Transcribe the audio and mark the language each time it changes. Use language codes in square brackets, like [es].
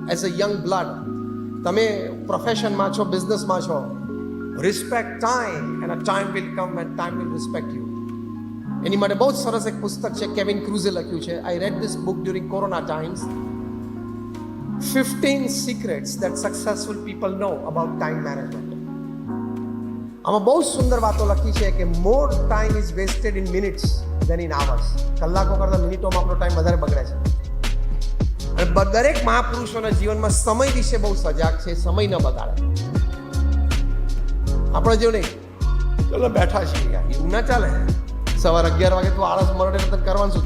[en] as a young blood [gu] તમે પ્રોફેશનમાં છો, બિઝનેસમાં છો, [en] Respect time and a time will come and time will respect you. [gu] એની માટે બહુ જ સરસ એક પુસ્તક છે, કેવિન ક્રુઝે લખ્યું છે. [en] I read this book during corona times. 15 secrets that successful people know about time management. [gu] આમાં બહુ સુંદર વાતો લખી છે કે [en] More time is wasted in minutes than in hours. [gu] કલાકો કરતાં મિનિટોમાં આપણો ટાઈમ વધારે બગડે છે. અને દરેક મહાપુરુષોના જીવનમાં સમય વિશે બહુ સજાગ છે, સમય ન બગાડે. આપણે જેવું નહીં, ચલો બેઠા છીએ યાર, એવું ના ચાલે. સવારે 11 વાગે તું આળસ મરડે તો કરવાનું શું?